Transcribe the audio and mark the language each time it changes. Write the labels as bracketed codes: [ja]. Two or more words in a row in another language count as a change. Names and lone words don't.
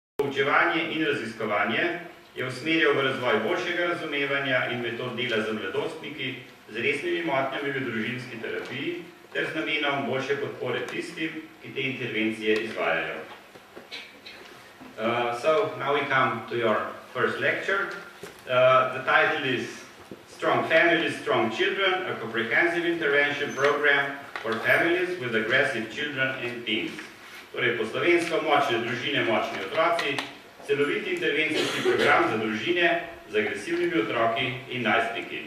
[sl] poučevanje in raziskovanje je usmerjal v razvoj boljšega razumevanja in metod dela z mladostniki z resnimi motnjami v družinski terapiji ter z namenom boljše podpore tistim, ki te intervencije izvajajo. [en] So now we come to your first lecture. The title is Strong Families, Strong Children, a comprehensive intervention program for families with aggressive children and teens. [sl] Torej, po slovensko močne družine, močni otroci, celovit intervencijski program za družine z agresivnimi otroki in najstniki.